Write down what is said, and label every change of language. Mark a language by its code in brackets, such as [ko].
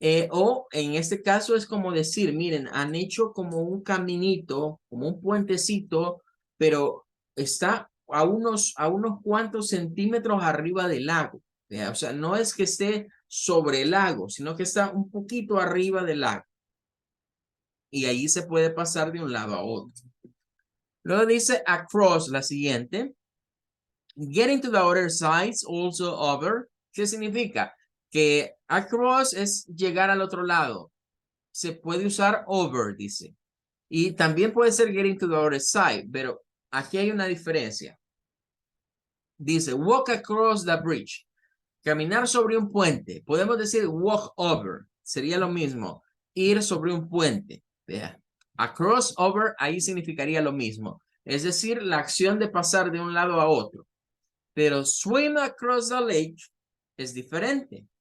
[es] O en este caso es como decir, miren, han hecho como un caminito, como un puentecito, pero está a unos cuantos centímetros arriba del lago. O sea, no es que esté sobre el lago, sino que está un poquito arriba del lago. Y ahí se puede pasar de un lado a otro. Luego dice across, la siguiente. [en] Getting to the other side, also over. [es] ¿Qué significa? Que across es llegar al otro lado. Se puede usar over, dice. Y también puede ser [en] getting to the other side, [es] pero aquí hay una diferencia. [en] Dice, walk across the bridge. [es] Caminar sobre un puente. Podemos decir [en] walk over. [es] Sería lo mismo. Ir sobre un puente. Vea. [en] Across over, [es] ahí significaría lo mismo. Es decir, la acción de pasar de un lado a otro. Pero [en] swim across the lake [es] es diferente.